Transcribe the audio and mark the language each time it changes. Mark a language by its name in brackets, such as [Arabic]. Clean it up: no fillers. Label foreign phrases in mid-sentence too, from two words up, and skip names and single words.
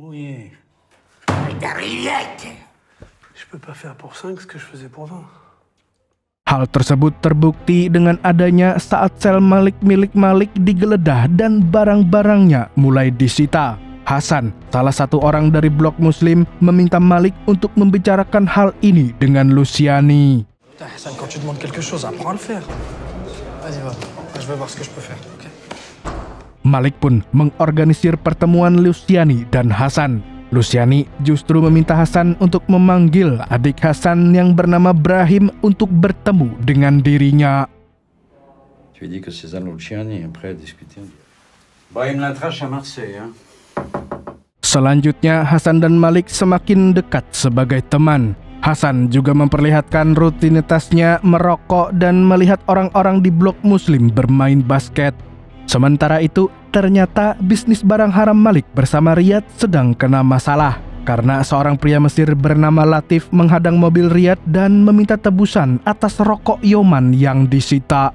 [Indonesian] Hal tersebut terbukti dengan adanya saat sel Malik milik Malik digeledah dan barang-barangnya mulai disita. Hasan, salah satu orang dari blok Muslim, meminta Malik untuk membicarakan hal ini dengan Luciani. [French] Hassan, quand tu demandes quelque chose, apprends à le faire. Vas-y, va. Je vais voir ce que je peux faire. Okay. [Indonesian] Malik pun mengorganisir pertemuan Luciani dan Hasan. Luciani justru meminta Hasan untuk memanggil adik Hasan yang bernama Brahim untuk bertemu dengan dirinya. [French] Tu dis que c'est ça Luciani, après discuter. Brahim l'attache à Marseille, hein. [Indonesian] Selanjutnya Hasan dan Malik semakin dekat sebagai teman. Hasan juga memperlihatkan rutinitasnya merokok dan melihat orang-orang di blok Muslim bermain basket. Sementara itu, ternyata bisnis barang haram Malik bersama Riyad sedang kena masalah karena seorang pria Mesir bernama Latif menghadang mobil Riyad dan meminta tebusan atas rokok Yoman yang disita.